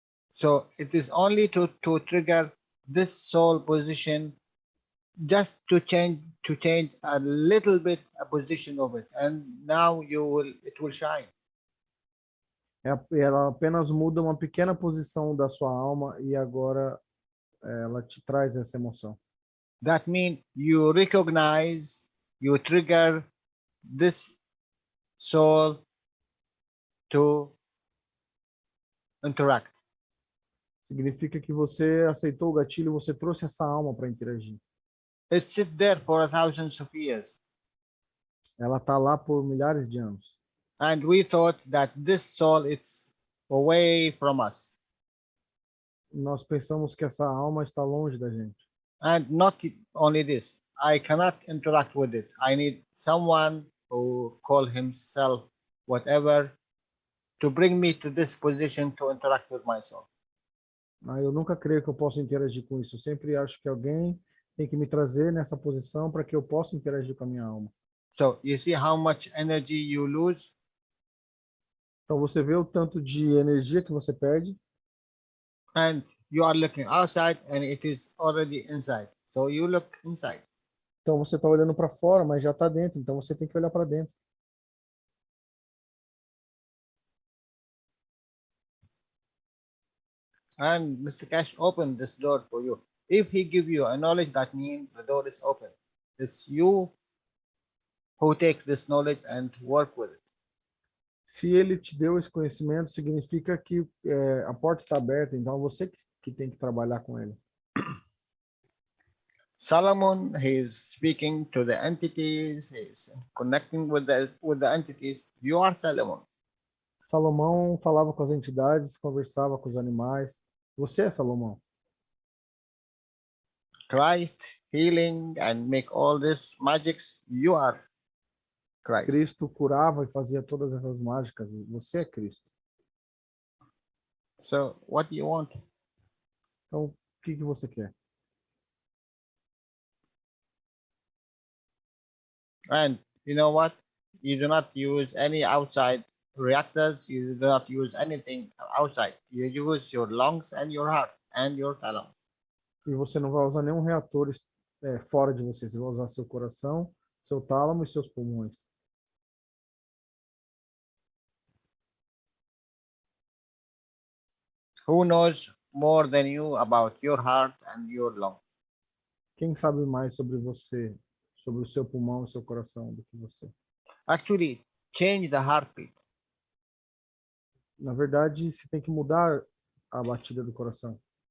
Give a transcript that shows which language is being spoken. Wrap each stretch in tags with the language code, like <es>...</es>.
<en>So it is only to trigger this soul position, just to change a little bit a position of it, and now it will shine.</en> <pt>Ela apenas muda uma pequena posição da sua alma e agora ela te traz essa emoção.</pt> <en>That means you recognize, you trigger this soul to interact.</en> <pt>Significa que você aceitou o gatilho, você trouxe essa alma para interagir.</pt> <en>It sit there for thousands of years.</en> <pt>Ela está lá por milhares de anos.</pt> <en>And we thought that this soul is away from us.</en> <pt>Nós pensamos que essa alma está longe da gente.</pt> <en>And not only this, I cannot interact with it. I need someone who call himself whatever to bring me to this position to interact with my soul.</en> <pt>Eu nunca creio que eu possa interagir com isso. Eu sempre acho que alguém tem que me trazer nessa posição para que eu possa interagir com a minha alma.</pt> <en>So you see how much energy you lose?</en> <pt>Então você vê o tanto de energia que você perde.</pt> <en>And you are looking outside and it is already inside. So you look inside.</en> <pt>Então você está olhando para fora, mas já está dentro. Então você tem que olhar para dentro.</pt> <en>And Mr. Keshe opened this door for you. If he give you a knowledge, that means the door is open. It's you who take this knowledge and work with it.</en> <pt>Se ele te deu esse conhecimento, significa que a porta está aberta. Então é você que tem que trabalhar com ele.</pt> <en>Solomon, he's speaking to the entities, he's connecting with the entities. You are Solomon.</en> <pt>Salomão falava com as entidades, conversava com os animais. Você é Salomão.</pt> <en>Christ healing and make all this magics. You are Christ.</en> <pt>Cristo curava e fazia todas essas mágicas. Você é Cristo.</pt> <en>So what do you want?</en> <pt>Então, o que você quer?</pt> <en>And you know what? You do not use any outside reactors. You do not use anything outside. You use your lungs and your heart and your talent.</en> <pt>E você não vai usar nenhum reator fora de você. Você vai usar seu coração, seu tálamo e seus pulmões.</pt> <en>Who knows more than you about your heart and your lung?</en> <pt>Quem sabe mais sobre você, sobre o seu pulmão e seu coração do que você?</pt> <en>Actually, change the heartbeat.</en> <pt>Na verdade, você tem que mudar a batida do coração.</pt>